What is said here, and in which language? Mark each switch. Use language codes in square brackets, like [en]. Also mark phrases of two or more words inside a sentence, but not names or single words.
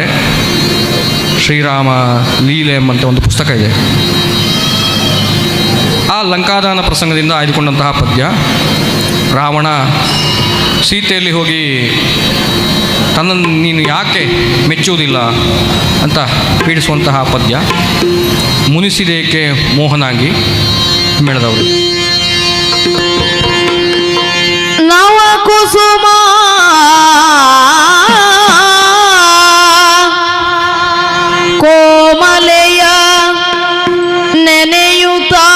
[kn] ಶ್ರೀರಾಮ ಲೀಲೆ ಎಂಬಂಥ ಒಂದು ಪುಸ್ತಕ ಇದೆ. ಆ ಲಂಕಾದಹನ ಪ್ರಸಂಗದಿಂದ ಆಯ್ದುಕೊಂಡಂತಹ ಪದ್ಯ ರಾವಣ ಸೀತೆಯಲ್ಲಿ ಹೋಗಿ ತನ್ನನ್ನು ನೀನು ಯಾಕೆ ಮೆಚ್ಚುವುದಿಲ್ಲ ಅಂತ ಪೀಡಿಸುವಂತಹ ಪದ್ಯ. ಮುನಿಸಿದೇಕೆ ಮೋಹನಾಗಿ ಮೇಳದವರು. ನವ ಕುಸುಮ ಕೋಮಲೆಯ ನೆನೆಯುತ್ತ